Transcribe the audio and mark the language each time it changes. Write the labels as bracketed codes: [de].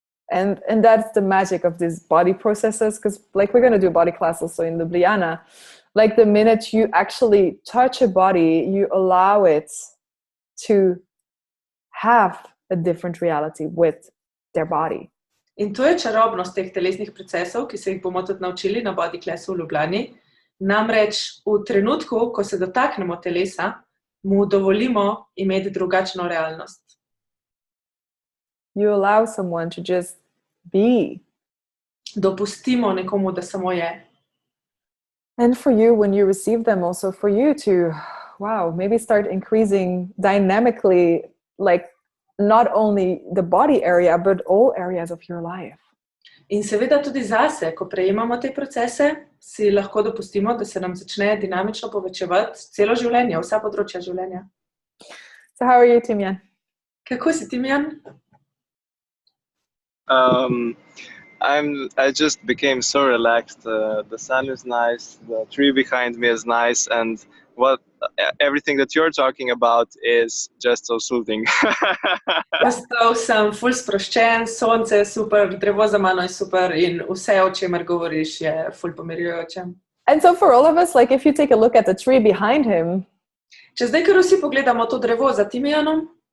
[en] And that's the magic of these body processes, because like we're going to do a body class also in Ljubljana. Like the minute you actually touch a body, you allow it to have a different reality with their body. [sl] In to je čarobnost teh telesnih procesov, ki se jih bomo tudi naučili na body classu v Ljubljani. Namreč v trenutku, ko se dotaknemo telesa, mu dovolimo imeti drugačno realnost. [en] You allow someone to just be. [sl] Dopustimo nekomu, da samo je. [en] And for you, when you receive them, also for you to, maybe start increasing dynamically, like not only the body area, but all areas of your life. [sl] In seveda tudi zase, ko prejemamo te procese, si lahko dopustimo, da se nam začne dinamično povečevati celo življenje, vsa področja življenja. [en] So how are you, Timjan? [sl] Kako si, Timjan? [en] I just became so relaxed. The sun is nice, the tree behind me is nice, and everything that you're talking about is just so soothing. [sl] Postal sem ful sproščen, sonce je super, drevo za mano je super in vse, o čemer govoriš, je ful pomirjujoče. [en] And so for all of us, like if you take a look at the tree behind him, [sl] Če zdaj kar vsi pogledamo to drevo za Timjanom,